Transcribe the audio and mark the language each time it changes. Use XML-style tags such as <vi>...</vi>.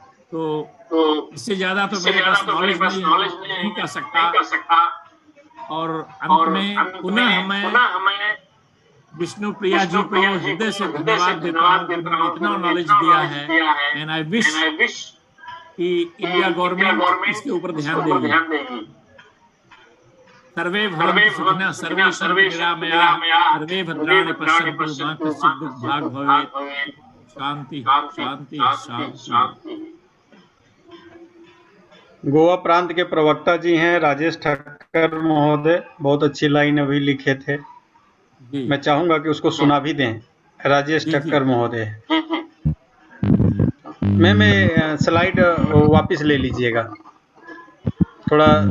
<hi>तो इससे ज्यादा तो मेरे पास नॉलेज नहीं है, नहीं कर सकता। और अंत में पुनः हमें विष्णु प्रिया जी को हृदय से धन्यवाद देता हूँ, उन्होंने इतना नॉलेज दिया है।</hi> <en>and I wish</en> <hi>कि इंडिया गवर्नमेंट इसके ऊपर ध्यान देगी।</hi> <sa>सर्वे भवन्तु सुखिनः, सर्वे सन्तु निरामयाः, सर्वे भद्राणि पश्यन्तु मा कश्चित् दुर्भाग् भवेत्। शांति शांति शांति।</sa> <hi>गोवा प्रांत के प्रवक्ता जी हैं राजेश ठक्कर महोदय, बहुत अच्छी लाइन अभी लिखे थे। मैं चाहूंगा कि उसको सुना भी दें। राजेश ठक्कर महोदय, मैं स्लाइड वापस ले लीजिएगा थोड़ा।</hi>